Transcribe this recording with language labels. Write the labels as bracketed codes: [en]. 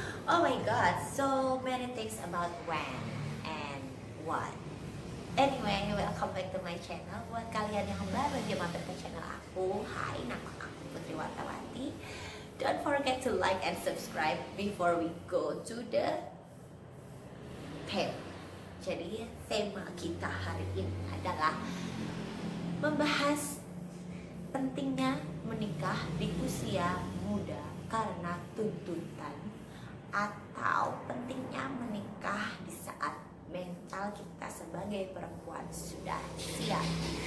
[en] Oh my god, so many things about when and what. Anyway, welcome back to my channel. [id] Buat kalian yang baru aja mampir ke channel aku, hai, nama aku Putri Wartawati. [en] Don't forget to like and subscribe before we go to the theme. [id] Jadi tema kita hari ini adalah membahas pentingnya menikah di usia muda karena tuntutan, atau pentingnya menikah di saat mental kita sebagai perempuan sudah siap.